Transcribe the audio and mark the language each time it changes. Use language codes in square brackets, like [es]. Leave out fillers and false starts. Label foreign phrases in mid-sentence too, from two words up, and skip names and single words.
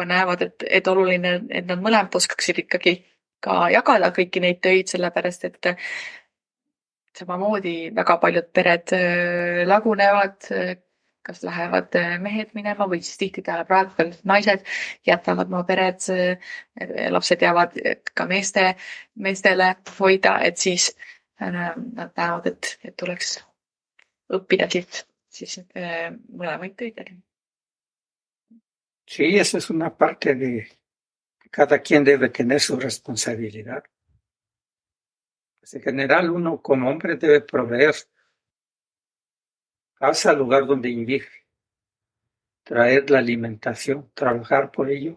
[et] näevad, et oluline, et nad mõlemad oskaksid ikkagi ka jagada kõiki neid töid, sellepärast et samamoodi väga paljud pered lagunevad, kas lähevad mehed minema või siis tihtipeale praegu veel naised jätavad oma pered, lapsed jäävad ka meestele hoida, et siis nad näevad, et tuleks õppida siis mõlemaid töid tegema. [es] Sí, esa es una parte de cada quien debe tener su responsabilidad. Pues en general, uno como hombre debe proveer casa, lugar donde vivir, traer la alimentación, trabajar por ello.